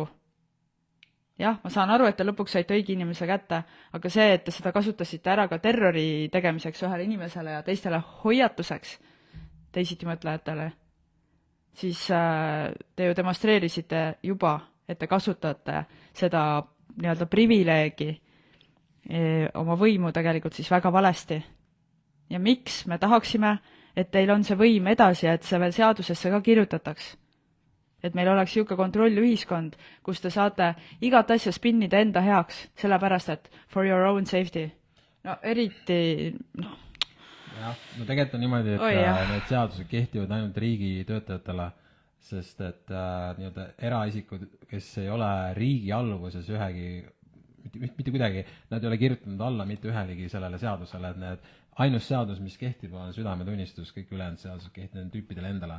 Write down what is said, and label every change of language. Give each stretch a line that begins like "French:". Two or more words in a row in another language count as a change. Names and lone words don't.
Estonian: Jah, ma saan aru, et te lõpuks saite õige inimese kätte, aga see, et te seda kasutasite ära ka terrori tegemiseks ühele inimesele ja teistele hoiatuseks teisiti mõtlejatele, siis te ju demonstreerisite juba, et te kasutate seda nii-öelda privileegi oma võimu tegelikult siis väga valesti. Ja miks me tahaksime, et teil on see võim edasi ja et see veel seadusesse ka kirjutataks? Et meil oleks niisugune kontrollühiskond, kus te saate igat asja spinnida enda heaks, sellepärast et
English: for your own safety.
Estonian: No eriti, noh. Jah, no tegelikult on niimoodi, et need seadused kehtivad ainult riigi töötajatele, sest et nii-öelda eraisikud, kes ei ole riigi alluvuses ühegi, mitte kuidagi, nad ei ole kirjutanud alla mitte ühelegi sellele seadusele, et need ainus seadus, mis kehtib, on südametunnistus, kõik ülejäänud seadused kehtivad tüüpidele endale.